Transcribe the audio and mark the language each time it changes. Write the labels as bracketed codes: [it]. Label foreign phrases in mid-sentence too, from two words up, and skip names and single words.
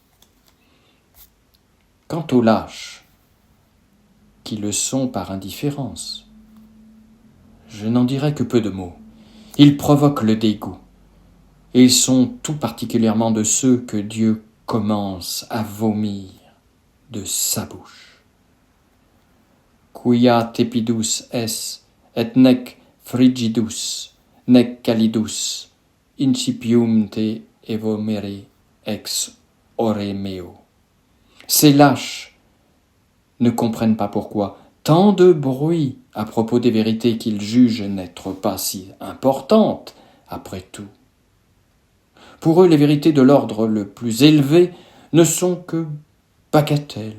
[fr] Quant aux lâches, qui le sont par indifférence, je n'en dirai que peu de mots. Ils provoquent le dégoût, et ils sont tout particulièrement de ceux que Dieu commence à vomir de sa bouche. [la] Quia tepidus es, et nec frigidus, nec calidus, incipium te evomere ex ore meo. [fr] Ces lâches ne comprennent pas pourquoi tant de bruit à propos des vérités qu'ils jugent n'être pas si importantes, après tout. Pour eux, les vérités de l'ordre le plus élevé ne sont que bagatelles.